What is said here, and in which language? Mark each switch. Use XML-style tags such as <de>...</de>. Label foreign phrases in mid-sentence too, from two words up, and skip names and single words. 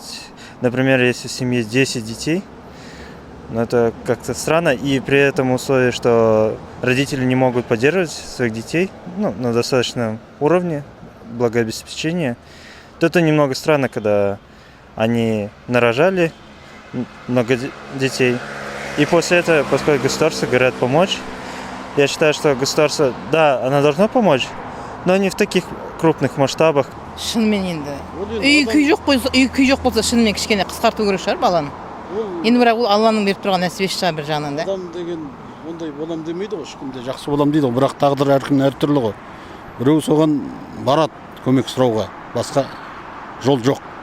<ru>Например, если в семье 10 детей, но это как-то странно, и при этом условии, что родители не могут поддерживать своих детей на достаточном уровне благообеспечения, то это немного странно, когда они нарожали много детей. И после этого, поскольку государство говорят помочь, я считаю, что государство, да, оно должно помочь, но не в таких крупных масштабах.</ru> <kk>Шынымен енді. Үй күй жоқ болса, шынымен кішкене қысқарту керек шығар баланы. Енді бірақ ол Алланың беріп тұрған нәсібесі шығар бір жағынан да. Адам деген ондай болам демейді ғой, ешкімде жақсы болам дейді ғой, бірақ тағдыр әркімнің әртүрлі ғой. Біреу соған барады көмек сұрауға, басқа жол жоқ.</kk>